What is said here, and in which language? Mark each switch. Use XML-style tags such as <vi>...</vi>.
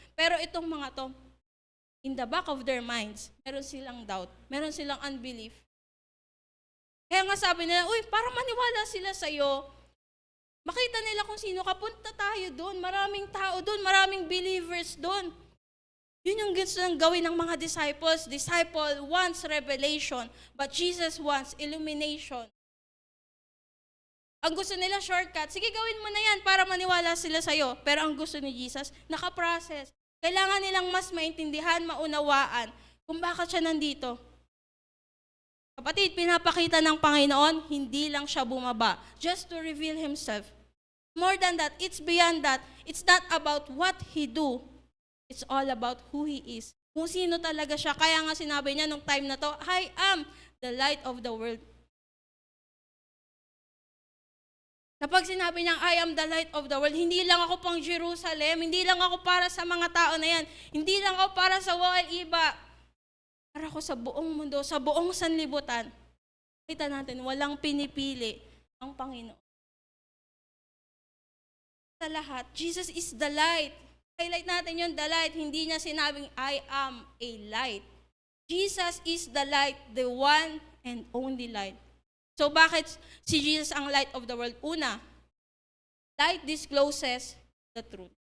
<tl>Pero itong mga to,</tl> <en>in the back of their minds,</en> <tl>meron silang doubt, meron silang unbelief. Kaya nga sabi nila, uy, para maniwala sila sa'yo, makita nila kung sino ka, punta tayo doon, maraming tao doon, maraming believers doon. Yun yung gusto ng gawin ng mga disciples.</tl> <en>Disciple wants revelation, but Jesus wants illumination.</en> <tl>Ang gusto nila shortcut, sige gawin mo na yan para maniwala sila sa'yo. Pero ang gusto ni Jesus, nakaprocess. Kailangan nilang mas maintindihan, maunawaan kung bakit siya nandito. Kapatid, pinapakita ng Panginoon, hindi lang siya bumaba.</tl> <en>Just to reveal Himself. More than that, it's beyond that. It's not about what He do. It's all about who He is.</en> <tl>Kung sino talaga siya. Kaya nga sinabi niya nung time na to,</tl> <en>I am the light of the world.</en> <tl>Kapag sinabi niyang,</tl> <en>I am the light of the world,</en> <tl>hindi lang ako pang Jerusalem, hindi lang ako para sa mga tao na yan, hindi lang ako para sa iba, para ako sa buong mundo, sa buong sanlibutan. Kita natin, walang pinipili ang Panginoon. Sa lahat,</tl> <en>Jesus is the light. Highlight natin yung the light,</en> <tl>hindi niya sinabing,</tl> <en>I am a light. Jesus is the light, the one and only light. So</en> <tl>bakit si Jesus ang</tl> <en>light of the world?</en> <tl>Una,</tl> <en>light discloses the truth.</en>